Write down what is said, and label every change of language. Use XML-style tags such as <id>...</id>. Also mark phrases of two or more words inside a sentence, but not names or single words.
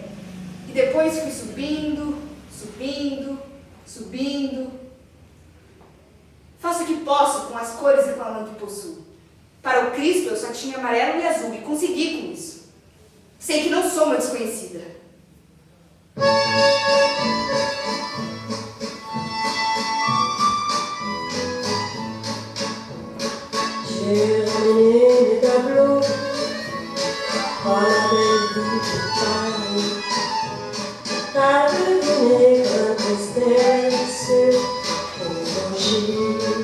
<pt>E depois fui subindo, subindo, subindo. Faço o que posso com as cores e com a lã que possuo. Para o Cristo eu só tinha amarelo e azul e consegui com isso. Sei que não sou uma desconhecida.</pt> <fr>J'ai ramené mes tableaux à la belle ville de Paris. À deviner la tristesse au danger.</fr>